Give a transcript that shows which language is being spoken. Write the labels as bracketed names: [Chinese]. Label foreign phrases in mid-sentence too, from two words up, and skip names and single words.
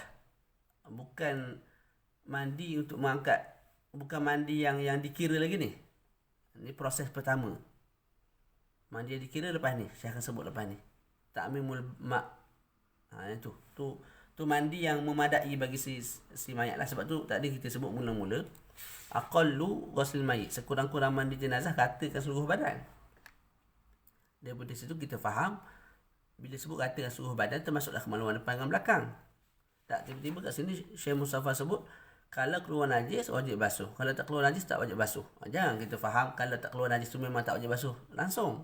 [Malay] Bukan mandi untuk mengangkat, bukan mandi yang dikira lagi ni. Ini proses pertama. Mandi yang dikira lepas ni, saya akan sebut lepas ni. [Arabic] Ta'mimul ma'. [Malay] Itu. Tu mandi yang memadai bagi si mayat lah. Sebab tu tadi kita sebut mula-mula [Arabic] aqallu ghusl mayit, [Malay] sekurang-kurang mandi jenazah katakan seluruh badan. Daripada situ kita faham bila sebut katakan seluruh badan termasuklah kemaluan depan dan belakang. Tak tiba-tiba kat sini Syekh Mustafa sebut kalau keluar najis wajib basuh, kalau tak keluar najis tak wajib basuh. Jangan kita faham kalau tak keluar najis tu memang tak wajib basuh langsung.